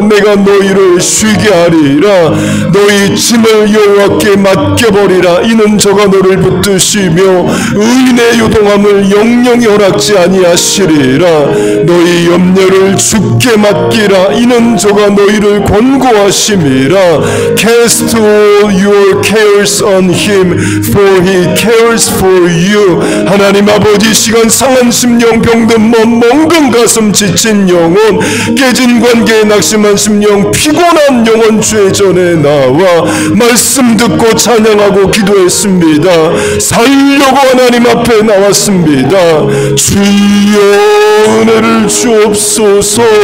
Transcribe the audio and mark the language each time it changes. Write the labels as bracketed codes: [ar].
[ko] 내가 너희를 쉬게 하리라. 너희 짐을 여호와께 맡겨버리라. 이는 저가 너를 붙드시며 의인의 요동함을 영영히 허락지 아니하시리라. 너희 염려를 주께 맡기라. 이는 저가 너희를 권고하심이라. [en] Cast all your cares on him, for he cares for you. [ko] 하나님 아버지 시간 상한 심령 병든 몸 멍든 가슴 지친 영혼 깨진 관계에 낙심한 심령 피곤한 영혼 주의 전에 나와 말씀 듣고 찬양하고 기도했습니다. 살려고 하나님 앞에 나왔습니다. 주여 은혜를 주옵소서.